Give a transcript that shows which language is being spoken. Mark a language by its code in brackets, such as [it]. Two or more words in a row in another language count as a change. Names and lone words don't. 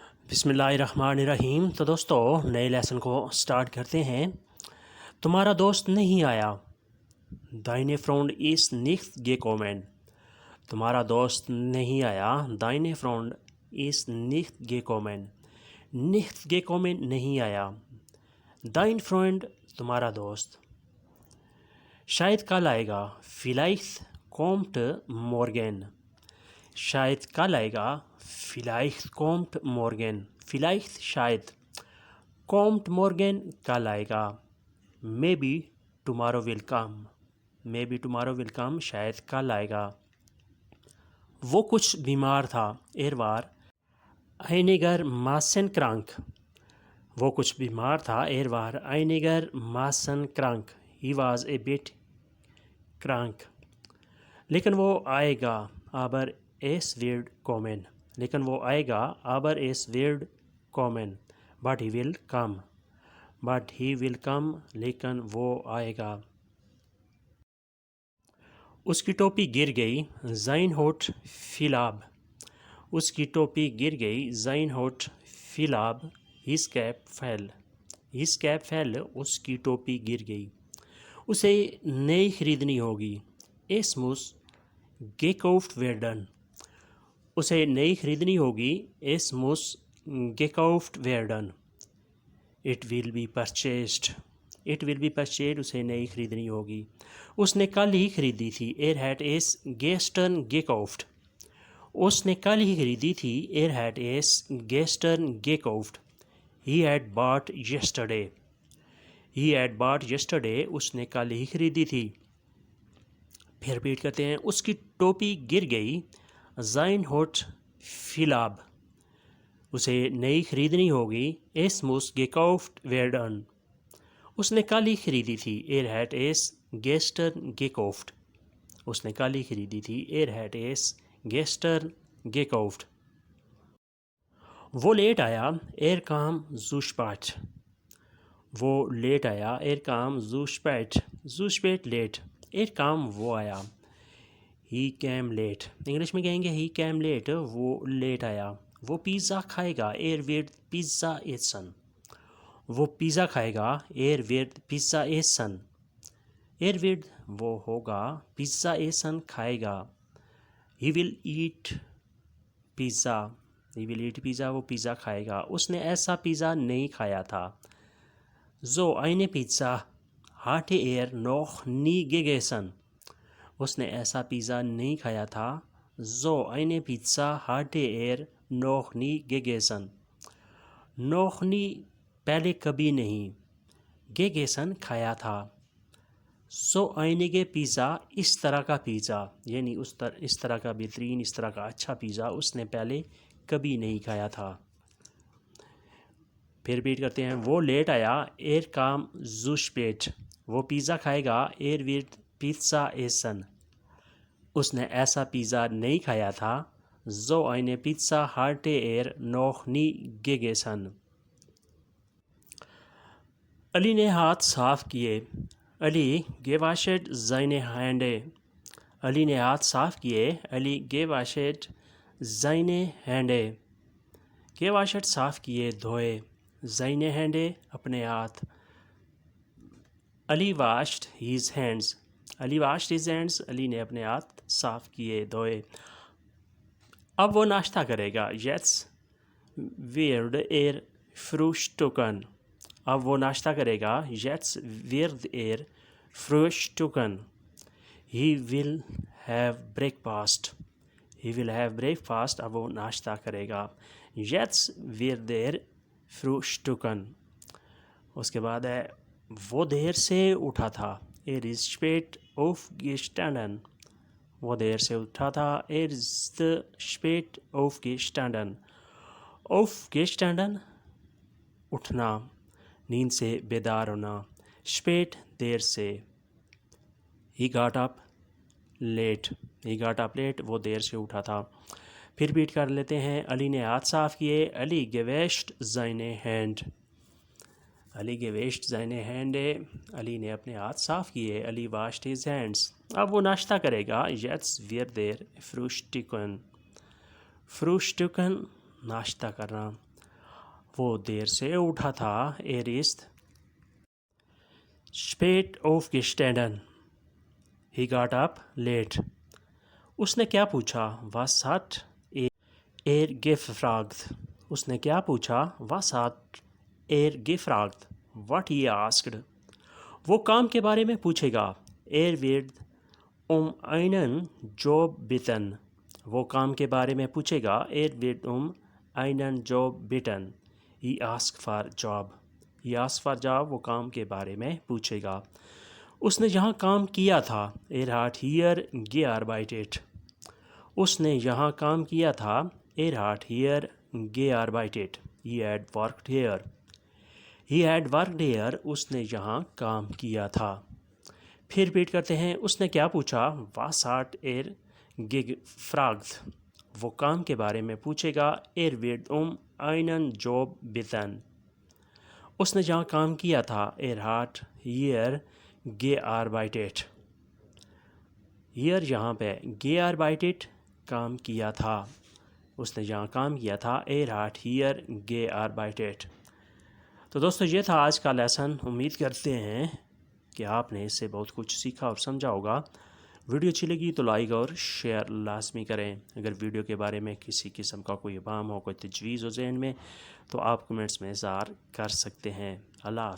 [ar] بسم اللہ الرحمن الرحیم۔ [ur] تو دوستو نئے لیسن کو سٹارٹ کرتے ہیں۔ تمہارا دوست نہیں آیا، [de] deine Freund ist nicht gekommen۔ [ur] تمہارا دوست نہیں آیا، [de] deine Freund ist nicht gekommen۔ nicht gekommen [ur] نہیں آیا، [de] dein Freund [ur] تمہارا دوست۔ شاید کل آئے گا، [de] vielleicht kommt morgen۔ [ur] شاید کل آئے گا، [de] vielleicht kommt morgen۔ [ur] vielleicht شاید، [de] kommt morgen [ur] کل آئے گا۔ [en] maybe tomorrow will come۔ maybe tomorrow will come [ur] شاید کل آئے گا۔ وہ کچھ بیمار تھا، [de] war einigermaßen krank۔ [ur] وہ کچھ بیمار تھا، [de] war einigermaßen krank۔ [en] he was a bit krank۔ [ur] لیکن وہ آئے گا، [de] aber es wird kommen۔ [ur] لیکن وہ آئے گا، [de] aber es wird kommen۔ [en] but he will come۔ but he will come [ur] لیکن وہ آئے گا۔ اس کی ٹوپی گر گئی، [de] sein Hut fiel ab۔ [ur] اس کی ٹوپی گر گئی، [de] sein Hut fiel ab۔ [en] his cap fell۔ his cap fell [ur] اس کی ٹوپی گر گئی۔ اسے نئی خریدنی ہوگی، [de] es muss gekauft werden۔ [ur] اسے نئی خریدنی ہوگی، [de] es muss gekauft werden۔ [en] it will be purchased۔ it will be purchased [ur] اسے نئی خریدنی ہوگی۔ اس نے کل ہی خریدی تھی، [de] hat es gestern gekauft۔ [ur] اس نے کل ہی خریدی تھی، [de] hat es gestern gekauft۔ [en] he had bought yesterday۔ he had bought yesterday [ur] اس نے کل ہی خریدی تھی۔ پھر ریپیٹ کرتے ہیں، اس کی ٹوپی گر گئی، [de] sein Hut fiel ab۔ [ur] اسے نئی خریدنی ہوگی، [de] es muss gekauft werden۔ [ur] اس نے کل ہی خریدی تھی، [de] hat es gestern gekauft۔ [ur] اس نے کل ہی خریدی تھی، [de] hat es gestern gekauft۔ [ur] وہ لیٹ آیا، [de] kam zu spät۔ [ur] وہ لیٹ آیا، [de] kam zu spät۔ zu spät [ur] لیٹ، kam وہ آیا۔ [en] he came late۔ [ur] انگلش میں کہیں گے [en] he came late، [ur] وہ لیٹ آیا۔ وہ پیزا کھائے گا، [de] wird Pizza essen۔ [ur] وہ پیزا کھائے گا، [de] wird Pizza essen۔ [ur] wird وہ ہوگا، [de] Pizza essen [ur] کھائے گا۔ [en] he will eat pizza۔ he will eat pizza [ur] وہ پیزا کھائے گا۔ اس نے ایسا پیزا نہیں کھایا تھا، [de] so eine Pizza hatte noch nie gegessen۔ [ur] اس نے ایسا پیزا نہیں کھایا تھا، [de] so eine Pizza hatte noch nie gegessen۔ noch nie [ur] پہلے کبھی نہیں، gegessen کھایا تھا، [de] so einige Pizza [ur] اس طرح کا پیزا، یعنی اس طرح کا بہترین، اس طرح کا اچھا پیزا اس نے پہلے کبھی نہیں کھایا تھا۔ پھر ریپیٹ کرتے ہیں، وہ لیٹ آیا، [de] kam zu spät۔ [ur] وہ پیزا کھائے گا، [de] wird Pizza essen۔ [ur] اس نے ایسا پیزا نہیں کھایا تھا، [de] so eine Pizza hatte noch nie gegessen۔ [ur] علی نے ہاتھ صاف کیے، علی [de] gewascht seine Hände۔ [ur] علی نے ہاتھ صاف کیے، علی [de] gewascht seine Hände۔ [ur] gewascht صاف کیے، دھوئے، [de] seine Hände [ur] اپنے ہاتھ۔ علی [en] washed his hands۔ [ur] علی [en] washed his hands [ur] علی نے اپنے ہاتھ صاف کیے، دھوئے۔ اب وہ ناشتہ کرے گا، [de] jetzt wird frühstücken۔ [ur] اب وہ ناشتہ کرے گا، [de] jetzt wird frühstücken۔ [en] he will have breakfast۔ he will have breakfast [ur] اب وہ ناشتہ کرے گا، [de] jetzt wird frühstücken۔ [ur] اس کے بعد ہے، وہ دیر سے اٹھا تھا، [de] ist spät aufgestanden۔ [ur] وہ دیر سے اٹھا تھا، [de] ist spät aufgestanden۔ [ur] aufgestanden اٹھنا، نیند سے بیدار ہونا، spät دیر سے۔ [en] he got up late۔ he got up late [ur] وہ دیر سے اٹھا تھا۔ پھر ریپیٹ کر لیتے ہیں، علی نے ہاتھ صاف کیے، علی [de] gewascht seine Hände۔ [ur] علی [de] gewascht seine Hände [ur] علی نے اپنے ہاتھ صاف کیے، علی [en] washed his hands۔ [ur] اب وہ ناشتہ کرے گا، [de] jetzt wird frühstücken۔ [ur] frühstücken ناشتہ کرنا، وہ دیر سے اٹھا تھا. [de] Er ist spät aufgestanden. [en] He got up late. [ur] اس نے کیا پوچھا؟ [de] Was hat er gefragt. [ur] اس نے کیا پوچھا؟ [de] Was hat er gefragt. [en] What he asked. [ur] وہ کام کے بارے میں پوچھے گا. [de] Er wird einen Job bitten. [ur] وہ کام کے بارے میں پوچھے گا. [de] Er wird einen Job bitten. [en] He asked for job. He asked for job. [ur] وہ کام کے بارے میں پوچھے گا. اس نے یہاں کام کیا تھا. [de] Er hat hier gearbeitet. [ur] اس نے یہاں کام کیا تھا. [de] Er hat hier gearbeitet. [en] He had worked here. He had worked here. [ur] اس نے یہاں کام کیا تھا. پھر ریپیٹ کرتے ہیں. اس نے کیا پوچھا؟ [de] Was hat er gefragt. [ur] وہ کام کے بارے میں پوچھے گا. [de] Er wird einen Job bitten. [ur] اس نے جہاں کام کیا تھا. [de] Er hat hier gearbeitet. [ur] Hier یہاں پہ gearbeitet کام کیا تھا. اس نے جہاں کام کیا تھا. [de] Er hat hier gearbeitet. [ur] تو دوستو یہ تھا آج کا لیسن. امید کرتے ہیں کہ آپ نے اس سے بہت کچھ سیکھا اور سمجھا ہوگا. ویڈیو اچھی لگی تو لائک اور شیئر لازمی کریں. اگر ویڈیو کے بارے میں کسی قسم کا کوئی ابہام ہو، کوئی تجویز ہو ذہن میں، تو آپ کمنٹس میں اظہار کر سکتے ہیں.